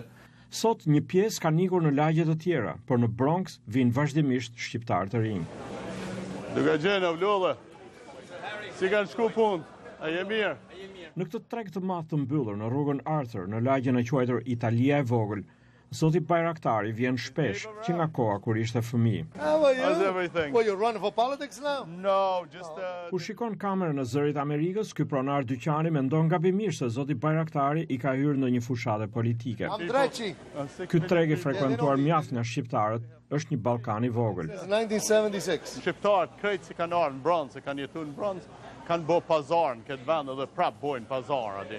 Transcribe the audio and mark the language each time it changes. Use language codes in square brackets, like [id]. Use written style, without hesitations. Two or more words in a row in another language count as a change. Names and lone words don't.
[sq] Sot një pjesë ka ikur në lagje të tjera, por në Bronx vijnë vazhdimisht shqiptar të rinj. Duke gjena vlolle. Si kanë shku punë? A je mirë? Në këtë treg të madh të mbyllur në rrugën Arthur, në lagjen e quajtur Italia e vogël, zoti Bayraktari vjen shpesh, që nga koha kur ishte fëmijë. [en] How's everything? Well, you're running for politics now? No, just [sq] Kur shikon kamerën në zërit Amerikës, ky pronar dyqani mendon gabimisht se zoti Bayraktari i ka hyrë në një fushate politike. Ky treg i frekuentuar mjaft nga shqiptarët është një Ballkan i vogël. 1976. Shqiptarët krejt që kanë ardhur në Bronx, kanë jetuar në Bronx, kanë bo pazar në këtë vend edhe prap bojnë pazar atje.